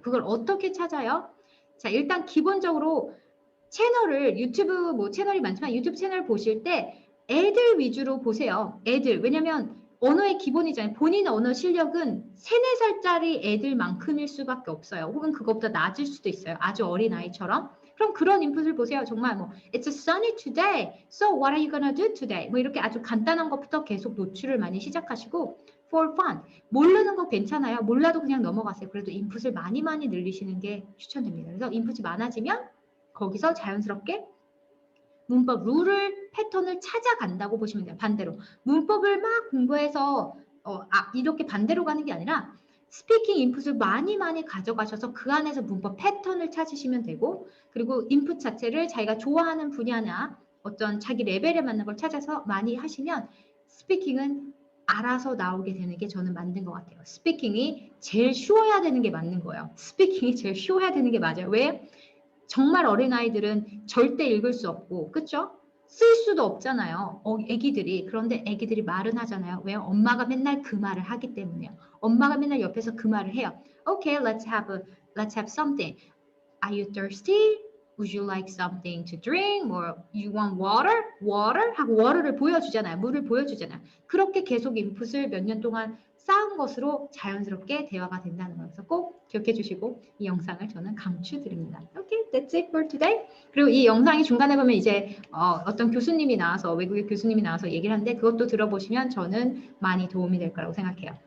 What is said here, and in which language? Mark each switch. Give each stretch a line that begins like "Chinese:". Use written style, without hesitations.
Korean: 그걸 어떻게 찾아요? 자, 일단 기본적으로 유튜브 뭐 채널이 많지만 유튜브 채널 보실 때 애들 위주로 보세요. 애들. 왜냐면 언어의 기본이잖아요. 본인 언어 실력은 3, 4살짜리 애들만큼일 수밖에 없어요. 혹은 그것보다 낮을 수도 있어요. 아주 어린 아이처럼. 그럼 그런 인풋을 보세요.
English: 정말 뭐 It's sunny today. So what are you gonna do today?
Korean: 뭐 이렇게 아주 간단한 것부터 계속 노출을 많이 시작하시고
English: for fun.
Korean: 모르는 거 괜찮아요. 몰라도 그냥 넘어가세요. 그래도 인풋을 많이 늘리시는 게 추천됩니다. 그래서 인풋이 많아지면 거기서 자연스럽게 문법 룰을 패턴을 찾아간다고 보시면 돼요. 반대로 문법을 막 공부해서 이렇게 반대로 가는 게 아니라 스피킹 인풋을 많이 가져가셔서 그 안에서 문법 패턴을 찾으시면 되고 그리고 인풋 자체를 자기가 좋아하는 분야나 어떤 자기 레벨에 맞는 걸 찾아서 많이 하시면 스피킹은 알아서 나오게 되는 게 저는 맞는 것 같아요. 스피킹이 제일 쉬워야 되는 게 맞는 거예요. 스피킹이 제일 쉬워야 되는 게 맞아요. 왜? 정말 어린아이들은 절대 읽을 수 없고 그쵸? 쓸 수도 없잖아요. 애기들이. 그런데 애기들이 말은 하잖아요. 왜요? 엄마가 맨날 그 말을 하기 때문에요. 엄마가 맨날 옆에서 그 말을 해요.
English: Okay, let's have something. Are you thirsty? Would you like something to drink? Or you want water? Water?
Korean: 하고 water를 보여주잖아요. 물을 보여주잖아요. 그렇게 계속 인풋을 몇 년 동안 쌓은 것으로 자연스럽게 대화가 된다는 거예요. 그래서 꼭 기억해 주시고 이 영상을 저는 강추드립니다.
English: Okay, that's it for today.
Korean: 그리고 이 영상이 중간에 보면 이제 어떤 교수님이 나와서 외국의 교수님이 나와서 얘기를 하는데 그것도 들어보시면 저는 많이 도움이 될 거라고 생각해요.